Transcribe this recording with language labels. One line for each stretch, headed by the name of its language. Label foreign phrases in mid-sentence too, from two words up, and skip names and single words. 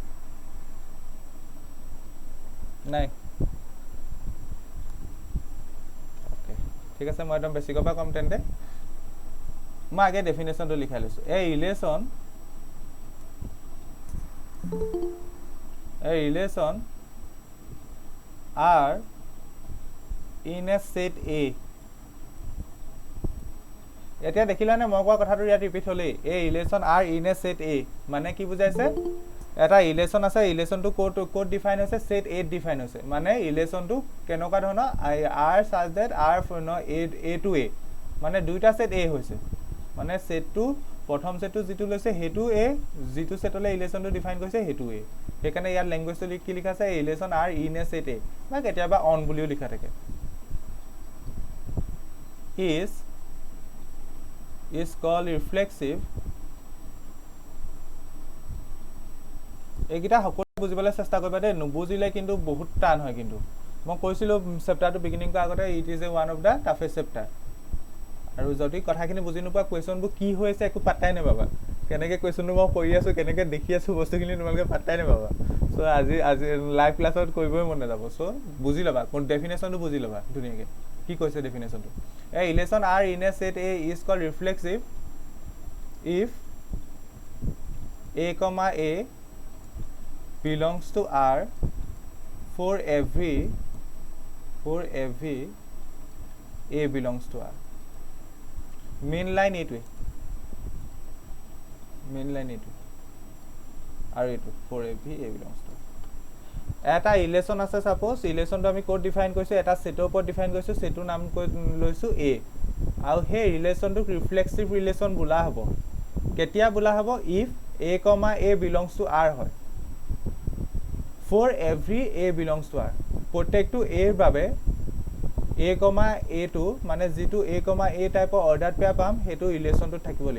Assamese: নাই ওকে ঠিক আছে মই একদম বেসিক পৰা কম তেন্তে মই আগে ডেফিনেশনটো লিখাই লৈছো
English: a relation are in a set A
Assamese: এতিয়া দেখিলানে মই কোৱা কথাটো ইয়াত ৰিপিট হলে
English: a relation are in a set A
Assamese: মানে কি বুজাইছে এটা ৰিলেশ্যন আছে, ৰিলেশ্যনটো ক'ত ডিফাইন হৈছে, সেট এত ডিফাইন হৈছে। মানে ৰিলেশ্যনটো কেনেকুৱা ধৰণৰ,
English: R such that R A to A,
Assamese: মানে দুইটা সেট এ হৈছে। মানে সেটটো প্ৰথম সেটটো যিটো লৈছে সেইটো এ, যিটো সেটলৈ ৰিলেশ্যনটো ডিফাইন কৰিছে সেইটো এ। সেইকাৰণে ইয়াত লেংগুৱেজটো কি লিখা আছে,
English: relation R in a set A,
Assamese: বা কেতিয়াবা অন বুলিও লিখা থাকে।
English: is called reflexive।
Assamese: এইকেইটা সকলো বুজিবলৈ চেষ্টা কৰিবা দেই, নুবুজিলে কিন্তু বহুত টান হয়। কিন্তু মই কৈছিলোঁ চেপ্টাৰটো বিগিনিং কৰাৰ আগতে,
English: it is a one of the toughest chapter.
Assamese: আৰু যদি কথাখিনি বুজি নোপোৱা, কুৱেশ্যনবোৰ কি হৈ আছে একো পাত্তাই নাপাবা। কেনেকৈ কুৱেশ্যনটো মই কৰি আছোঁ, কেনেকৈ দেখি আছোঁ বস্তুখিনি, তোমালোকে পাত্তাই নাপাবা। চ' আজি লাইভ ক্লাছত কৰিবই মন নাযাব। চ' বুজি ল'বা, ডেফিনেশ্যনটো বুজি ল'বা ধুনীয়াকৈ, কি কৈছে ডেফিনেশ্যনটো।
English: a relation R in a set A is called reflexive if A comma A belongs to R for every A belongs to R। main line
Assamese: এইটোৱে, আৰু এইটো
English: for every A belongs to R।
Assamese: এটা ৰিলেশ্যন আছে, ছাপ'জ ৰিলেশ্যনটো আমি ক'ত ডিফাইন কৰিছোঁ, এটা ছেটৰ ওপৰত ডিফাইন কৰিছোঁ, ছেটটোৰ নাম লৈছোঁ এ, আৰু সেই ৰিলেশ্যনটোক ৰিফ্লেক্সিভ ৰিলেশ্যন বোলা হ'ব। কেতিয়া বোলা হ'ব,
English: if A comma A belongs to R হয়। for every A belongs to R,
Assamese: প্ৰত্যেকটো এৰ বাবে এ কমা এটো, মানে যিটো
English: A comma A
Assamese: টাইপৰ
English: order pair
Assamese: পাম, সেইটো ৰিলেশ্যনটোত থাকিব লাগিব।